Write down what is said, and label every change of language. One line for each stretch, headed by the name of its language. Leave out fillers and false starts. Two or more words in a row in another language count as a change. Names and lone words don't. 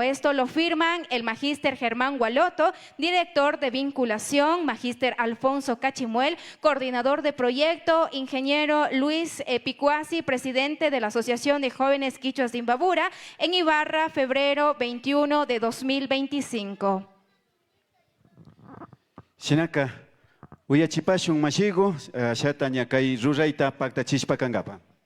Spanish: Esto lo firman el magíster Germán Gualoto, director de vinculación, magíster Alfonso Cachimuel, coordinador de proyecto, ingeniero Luis Picuasi, presidente de la Asociación de Jóvenes Quichuas de Imbabura, en Ibarra, febrero 21 de 2025.
Quechua: Shinaka, uyachipashun mashigo, shata ñakay rurayta paktachishpa kangapa.